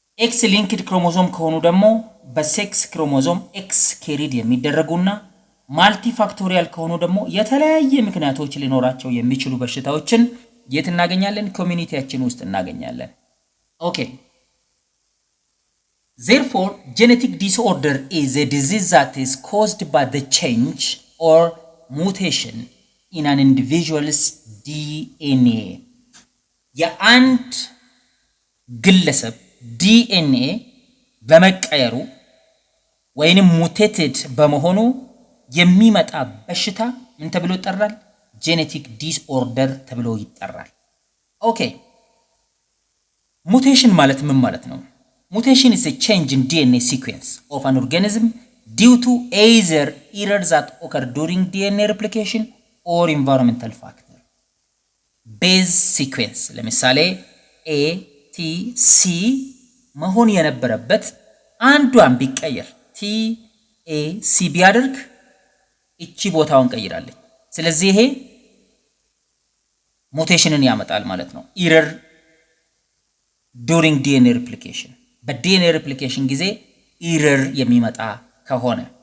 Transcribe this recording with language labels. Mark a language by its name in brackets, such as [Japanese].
[Amharic] X linked chromosome ከሆኑ ደግሞ በሴክስ ክሮሞዞም X carried የሚደረጉና ማልቲፋክቶሪያል ከሆኑ ደግሞ የተለያየ ምክንያቶች ሊኖራቸው የሚችሉ በሽታዎችን የት እናገኛለን ኮሚኒቲያችን ውስጥ እናገኛለን ኦኬ [English] Therefore, genetic disorder is a disease that is caused by the change or mutation in an individual's DNA. [Amharic] የአንድ ግለሰብ DNA በመቀየሩ ወይንም ሙቴትድ በመሆኑ የሚመጣ በሽታ ምን ተብሎ ይጠራል? ጄኔቲክ ዲስኦርደር ተብሎ ይጠራል። ኦኬ ሙቴሽን ማለት ምን ማለት ነው? [English] Mutation is a change in DNA sequence of an organism due to either errors that occur during DNA replication or environmental factor. [Amharic] Base sequence ለምሳሌ A, T, C መሆን የነበረበት አንዷን ቢቀየር T, A, C ቢያደርግ እቺ ቦታውን ቀይራለች። ስለዚህ ይሄ ሙቴሽንን ያመጣል ማለት ነው። [English] error during DNA replication [Amharic] በዲኤንኤ ሪፕሊኬሽን ጊዜ ኢረር የሚመጣ ከሆነ